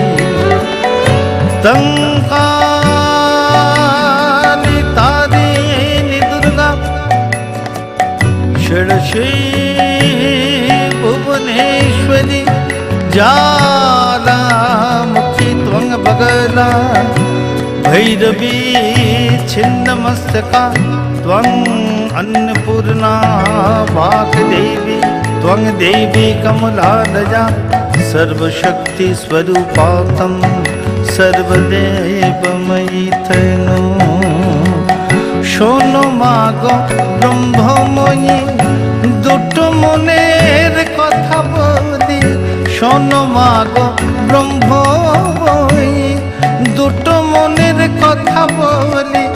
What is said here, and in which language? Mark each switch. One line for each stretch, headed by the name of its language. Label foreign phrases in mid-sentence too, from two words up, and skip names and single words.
Sanskrit: তঙ্কালি তারিণী দুর্গা ষোড়শী ভুবনেশ্বরী, জ্বালামুখী ত্বং বগলা, ভৈরবী ছিন্নমস্তকা ত্বং अन्नपूर्णा वाग्देवी त्वं देवी कमलालया, सर्वशक्ति स्वरूपातं सर्वदेवमयि तनु।
Bangla: শোনো মাগো ব্রহ্মময়ী দুটো মনের কথা বলি, শোনো মাগো ব্রহ্মময়ী দুটো মনের কথা বলি।